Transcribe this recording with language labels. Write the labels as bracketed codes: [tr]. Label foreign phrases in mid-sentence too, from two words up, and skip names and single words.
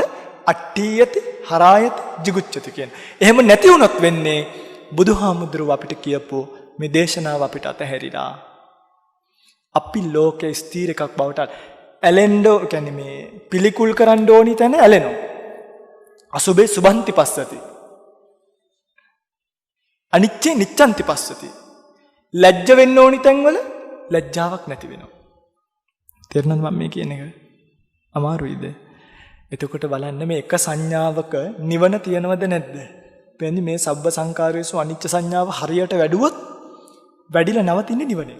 [pi] අට්ඨියති හරායති jigucchati කියන. [si] එහෙම නැති වුණොත් වෙන්නේ බුදුහාමුදුරුව අපිට කියපෝ මේ දේශනාව අපිට අතහැරිලා. අපි ලෝකේ ස්ථීර එකක් බවට ඇලෙන්ඩෝ කියන්නේ මේ පිළිකුල් කරන්න ඕනි තැන ඇලෙනවා. [pi] අසුබේ සුභන්ති පස්සති. අනිච්චේ නිච්ඡන්ති පස්සති. [si] ලැජ්ජ වෙන්න ඕනි තැන්වල ලැජ්ජාවක් නැති වෙනවා. තේරුණාද මම මේ කියන එක? අමාරුයිද? එතකොට බලන්න මේ එක සංඥාවක නිවන තියනවද නැද්ද? වෙන්නේ මේ [pi] සබ්බ සංකාරයේසු අනිච්ච [si] සංඥාව හරියට වැඩුවොත් වැඩිලා නවතින්නේ නිවනේ.